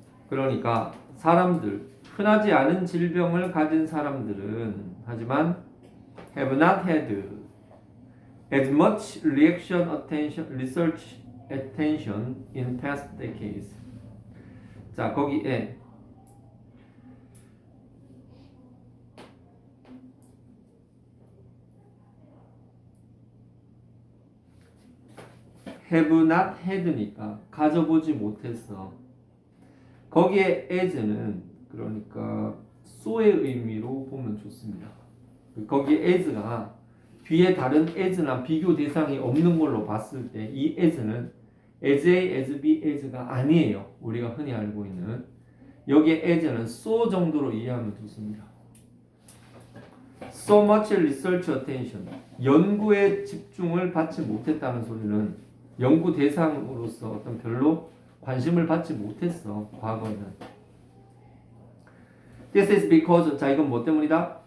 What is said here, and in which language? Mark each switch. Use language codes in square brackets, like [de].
[en] 그러니까 사람들, 흔하지 않은 질병을 가진 사람들은 하지만 have not had as much research attention in past decades. [ko] 자, 거기에 have not had 니까 가져보지 못했어. 거기에 as는 그러니까 so의 의미로 보면 좋습니다. 거기에 as가 뒤에 다른 as나 비교 대상이 없는 걸로 봤을 때 이 as는 as A, as B, as가 아니에요. 우리가 흔히 알고 있는 여기에 as는 so 정도로 이해하면 좋습니다. [en] So much research attention. [ko] 연구에 집중을 받지 못했다는 소리는 연구 대상으로서 어떤 별로 관심을 받지 못했어. 과거에는. This is because, 자, 이건 뭐 때문이다?